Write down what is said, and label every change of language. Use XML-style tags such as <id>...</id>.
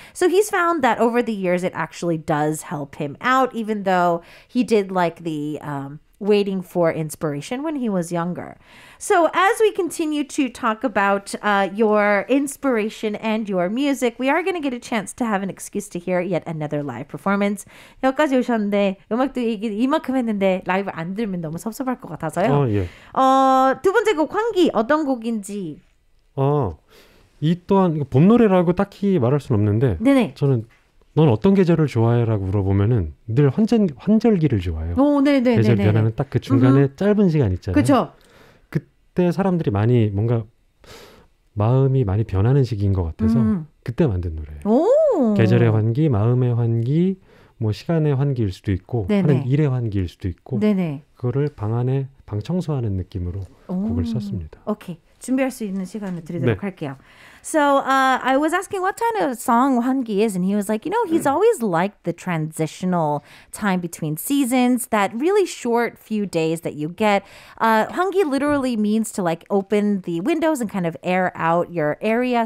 <en>So he's found that over the years, it actually does help him out, even though he did like the waiting for inspiration when he was younger. So as we continue to talk about your inspiration and your music, we are going to get a chance to have an excuse to hear yet another live performance.</en> <ko>여기까지 오셨는데 음악도 이만큼 했는데 라이브 안 들으면 너무 섭섭할 것 같아서요. 예. 두 번째 곡 환기 어떤 곡인지. 이 또한 봄 노래라고 딱히 말할 수는 없는데 네네. 저는 넌 어떤 계절을 좋아해라고 물어보면은 늘 환절기를 좋아해요. 네네. 계절 변하는 딱 그 중간에 짧은 시간 있잖아요. 그렇죠. 그때 사람들이 많이 뭔가 마음이 많이 변하는 시기인 것 같아서 그때 만든 노래예요. 오. 계절의 환기, 마음의 환기, 뭐 시간의 환기일 수도 있고 네네. 하는 일의 환기일 수도 있고 네네. 그거를 방 안에 방 청소하는 느낌으로 곡을 썼습니다. 오케이. 준비할 수 있는 시간을 드리도록 할게요.</ko> <en>So I was asking what kind of song 환기 is, and he was like, you know, he's always liked the transitional time between seasons, that really short few days that you get. 환기 literally means to like open the windows and kind of air out your area.</en>